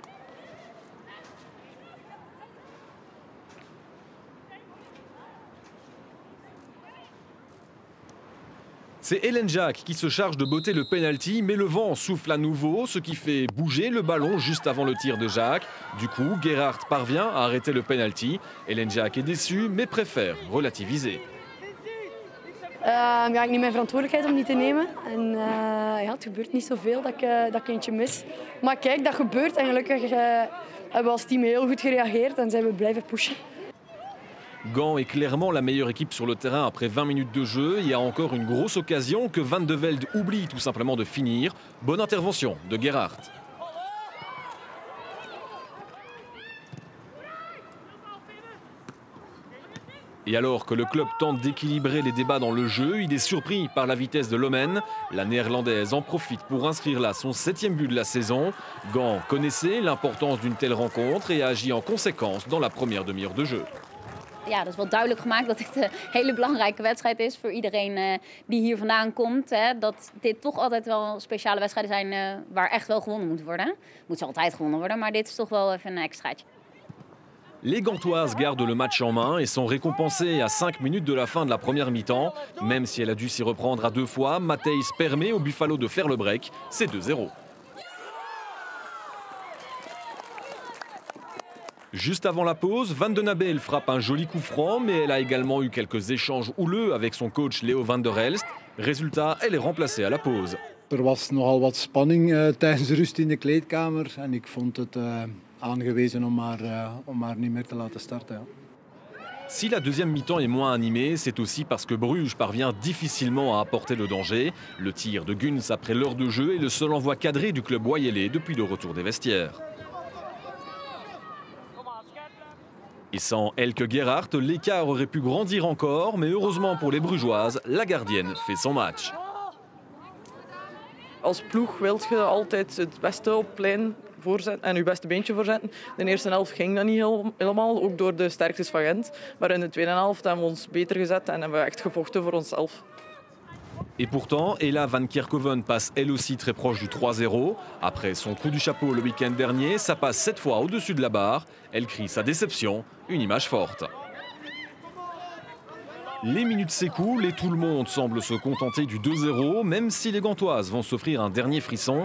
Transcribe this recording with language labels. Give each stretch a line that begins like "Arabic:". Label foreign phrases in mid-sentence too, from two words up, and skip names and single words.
French: C'est Hélène Jacques qui se charge de botter le penalty, mais le vent souffle à nouveau, ce qui fait bouger le ballon juste avant le tir de Jacques. Du coup, Gerhardt parvient à arrêter le penalty. Hélène Jacques est déçue, mais préfère relativiser.
Dutch: Ja, ik neem mijn verantwoordelijkheid om die te nemen. En ja, het gebeurt niet zoveel dat ik eentje mis. Maar kijk, dat gebeurt en gelukkig hebben we als team heel goed gereageerd en zijn we blijven pushen.
French: Gand est clairement la meilleure équipe sur le terrain après 20 minutes de jeu. Il y a encore une grosse occasion que Van de Velde oublie tout simplement de finir. Bonne intervention de Gerhardt. Et alors que le club tente d'équilibrer les débats dans le jeu, il est surpris par la vitesse de Lomen. La néerlandaise en profite pour inscrire là son 7e but de la saison. Gand connaissait l'importance d'une telle rencontre et a agi en conséquence dans la première demi-heure de jeu.
Dutch: Ja, dat is wel duidelijk gemaakt dat dit een hele belangrijke wedstrijd is voor iedereen die hier vandaan komt. Hè. Dat dit toch altijd wel speciale wedstrijden zijn waar echt wel gewonnen moet worden. Moet ze altijd gewonnen worden, maar dit is toch wel even een extraatje.
French: Les Gantoises gardent le match en main et sont récompensées à 5 minutes de la fin de la première mi-temps. Même si elle a dû s'y reprendre à 2 fois, Matthijs permet au Buffalo de faire le break. C'est 2-0. Juste avant la pause, Van den Abel frappe un joli coup franc, mais elle a également eu quelques échanges houleux avec son coach Leo van der Elst. Résultat, elle est remplacée à la pause.
Dutch: Er was nogal wat spanning tijdens de rust in de kleedkamer en ik vond het aangewezen om haar niet meer te laten starten. Ja.
French: Si la deuxième mi-temps est moins animée, c'est aussi parce que Bruges parvient difficilement à apporter le danger. Le tir de Guns après l'heure de jeu est le seul envoi cadré du club Wayennais depuis le retour des vestiaires. Et sans Elke Gerhardt, l'écart aurait pu grandir encore, mais heureusement pour les Brugeoises, la gardienne fait son match.
Dutch: Als ploeg wilt je altijd het beste op plein voorzetten en je beste beentje voorzetten. De eerste helft ging dat niet helemaal, ook door de sterktes van Gent. Maar in de tweede helft hebben we ons beter gezet en hebben we echt gevochten voor onszelf.
French: Et pourtant, Ella Van Kerkhoven passe elle aussi très proche du 3-0. Après son coup du chapeau le week-end dernier, ça passe 7 fois au-dessus de la barre. Elle crie sa déception, une image forte. Les minutes s'écoulent et tout le monde semble se contenter du 2-0, même si les Gantoises vont s'offrir un dernier frisson.